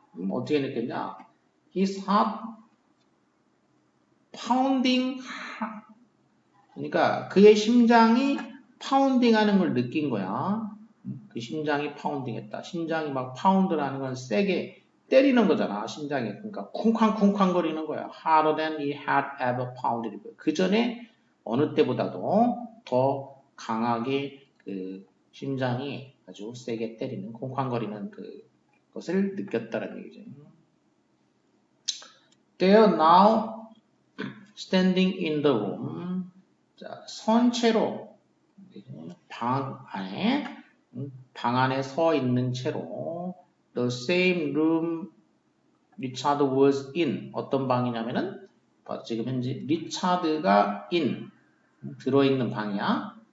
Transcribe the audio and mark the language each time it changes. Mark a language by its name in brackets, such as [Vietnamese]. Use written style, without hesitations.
[Korean] 어떻게 느꼈냐? [English] His heart pounding. [Korean] 그러니까 그의 심장이 파운딩하는 걸 느낀 거야. 그 심장이 파운딩했다. 심장이 막 파운드라는 건 세게 때리는 거잖아. 심장이 그러니까 쿵쾅쿵쾅 거리는 거야. [English] Harder than he had ever pounded. [Korean] 그 전에 어느 때보다도 더 강하게 그 심장이 아주 세게 때리는 쿵쾅거리는 그것을 느꼈다는 얘기죠. [English] They are now standing in the room. [Korean] 자, 선 채로 방 안에 서 있는 채로 [English] the same room Richard was in. [Korean] 어떤 방이냐면은 지금 현재 리차드가 in 들어있는 방이야.